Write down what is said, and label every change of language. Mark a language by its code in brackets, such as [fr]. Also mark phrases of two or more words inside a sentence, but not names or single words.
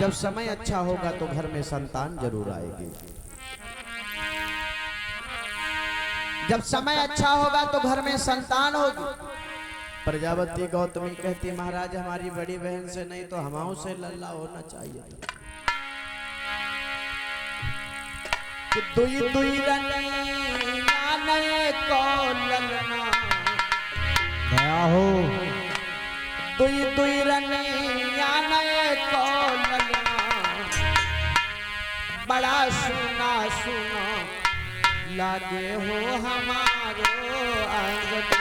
[hi] जब समय अच्छा होगा तो घर में संतान जरूर आएगी। जब समय अच्छा होगा तो घर में संतान होगी। प्रजापति गौतमी कहती महाराज हमारी बड़ी बहन से नहीं तो हमाओं से लल्ला होना चाहिए। [bns] कि दुई दुई रनिया नए को ललना गया हो। दुई दुई रनिया नए को ललना बड़ा सुना सुना लागे हो हमारो अंगना।